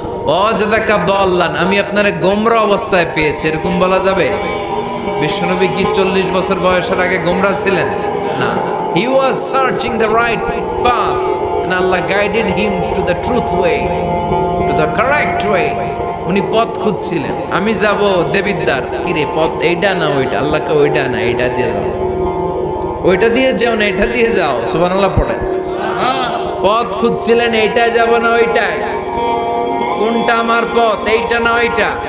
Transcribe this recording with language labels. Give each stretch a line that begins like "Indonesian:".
Arabic: ওয়াজাদাকা দাল্লান,
Bangla: আমি আপনারে গোমরা অবস্থায় পেয়েছি, এরকম বলা যাবে? বিশ্বনবী কি 40 বছর বয়সের আগে গোমরা ছিলেন? না।
English: He was searching the right path and Allah guided him to the truth way, to the correct way.
Bangla: উনি পথ খুঁজছিলেন। আমি যাব দেবিদ্বার, কিরে পথ এইটা না ওইটা? আল্লাহকে ওইটা না এইটা দিয়ে যাও, ওইটা দিয়ে যাও না এটা দিয়ে যাও। সুবহানাল্লাহ পড়েন। পথ খুঁজছিলেন, এইটা যাব না ওইটাই, কোনটা আমার পথ, এইটা না ওইটা?